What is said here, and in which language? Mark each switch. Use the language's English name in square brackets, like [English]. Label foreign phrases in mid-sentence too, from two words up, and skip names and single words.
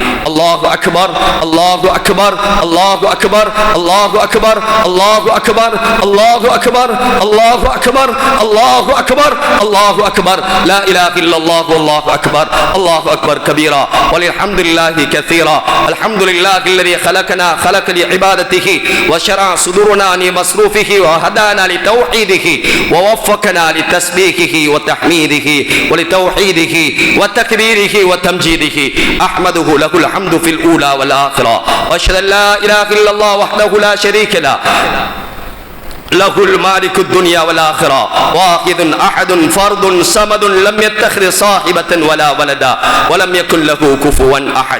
[Arabic] الله أكبر، الله أكبر، الله أكبر، الله أكبر، الله أكبر، الله أكبر، الله أكبر، الله أكبر، الله أكبر. لا إله إلا الله الله أكبر، الله أكبر كبيرا والحمد لله كثيرا. الحمد لله الذي خلقنا خلق لعبادته وشرع صدورنا لمصروفه وهدانا لتوحيده ووفقنا لتسبيحه وتحميده ولتوحيده وتكبيره وتمجيده. احمده له الحمد في الاولى والاخره واشهد ان لا اله الا الله وحده لا شريك له له المالك الدنيا والآخرة واحد أحد فرد صمد لم يتخذ صاحبة ولا ولدا ولم يكن له كفوا أحد.